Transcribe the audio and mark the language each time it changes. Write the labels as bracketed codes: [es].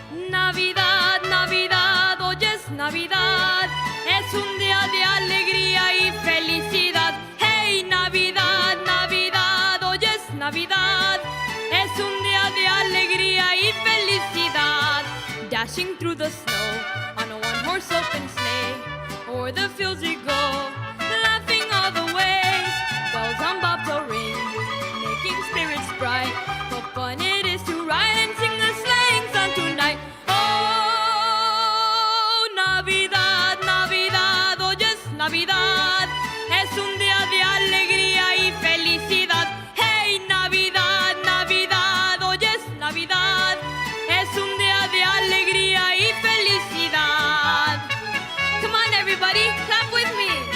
[es] Navidad, Navidad, hoy es Navidad, es un día de alegría y felicidad. Hey, Navidad, Navidad, hoy es Navidad, es un día de alegría y felicidad. [en] Dashing through the snow on a one-horse open sleigh, o'er the fields we go, laughing all the way. Bells on bobtail ring, making spirits bright. What fun it is to ride and sing the sleighing song tonight. [es] Oh, Navidad, Navidad, hoy es Navidad, es un día de alegría y felicidad. Hey, Navidad, Navidad, hoy es Navidad, es un día de alegría y felicidad. [en] Come on, everybody, clap with me.